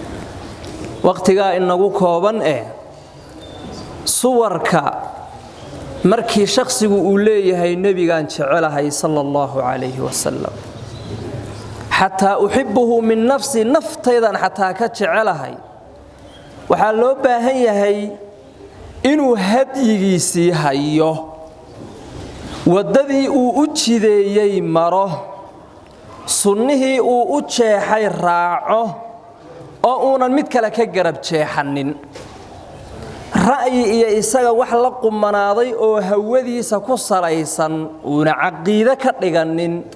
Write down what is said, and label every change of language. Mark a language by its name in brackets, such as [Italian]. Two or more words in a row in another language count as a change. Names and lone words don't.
[Somali] waqtiga inagu kooban suwarka markii shakhsigu uu leeyahay nabigaan jecelahay [Arabic] صلى الله عليه وسلم [Somali] hatta [Arabic] أحبه من نفسي [Somali] naftaydan hatta ka jecelahay waxa loo baahan yahay inuu hadyigiisii hayo wadadii uu u jideeyay maro sunnihii uu u jeexay raaco oo uunan mid kale ka garab jeexanin ra'yi iyo isaga wax la qumanaaday oo hawadiisa ku salaysan una aqeeda ka dhiganin